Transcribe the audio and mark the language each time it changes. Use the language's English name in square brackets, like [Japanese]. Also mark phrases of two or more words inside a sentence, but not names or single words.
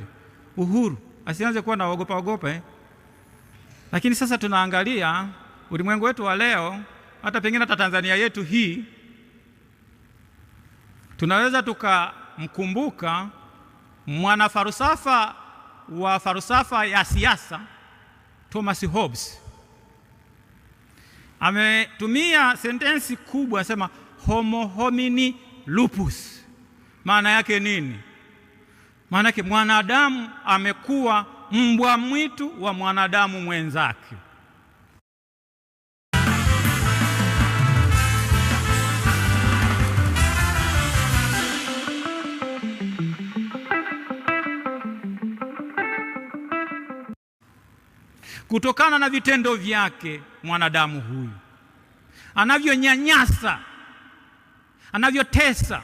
[Swahili] Uhuru, asianze kuwa na ogopa. Lakini sasa tunaangalia ulimwengu wetu wa leo, hata pengine hata Tanzania yetu hii, tunaweza tukamkumbuka mwanafalsafa wa falsafa ya siasa Thomas Hobbes. Ametumia sentensi kubwa, anasema [Latin] homo homini lupus. [Swahili] Maana yake nini? Maana yake mwanadamu amekuwa mbwa mwitu wa mwanadamu mwenzake. Kutokana na vitendo vyake mwanadamu huyu, anavyonyanyasa, anavyotesa.